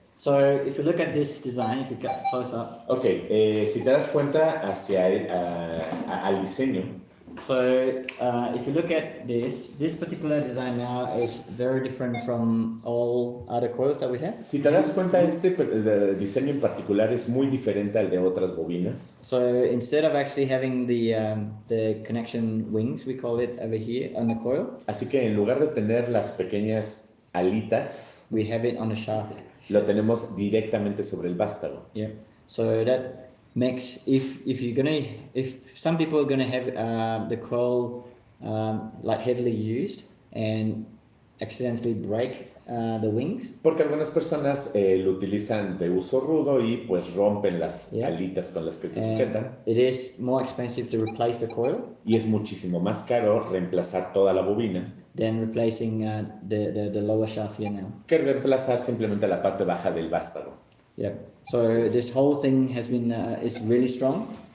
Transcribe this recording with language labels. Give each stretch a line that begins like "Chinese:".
English: So if you look at this design, if you get close up,
Spanish: Ok, si te das cuenta hacia al diseño,
English: so if you look at this particular design now is very different from all other coils that we have.
Spanish: si te das cuenta diseño en particular es muy diferente al de otras bobinas.
English: So instead of actually having the connection wings, we call it over here on the coil,
Spanish: Así que en lugar de tener las pequeñas alitas,
English: we have it on the shaft.
Spanish: lo tenemos directamente sobre el vástago.
English: Yeah. So that makes if some people are gonna have the coil like heavily used and accidentally break the wings,
Spanish: Porque algunas personas lo utilizan de uso rudo y pues rompen las
English: Yeah.
Spanish: alitas con las que se
English: and
Spanish: sujetan.
English: it is more expensive to replace the coil
Spanish: Y es muchísimo más caro reemplazar toda la bobina
English: than replacing the lower shaft here now.
Spanish: que reemplazar simplemente la parte baja del vástago.
English: Yep. So this whole thing has been is really strong.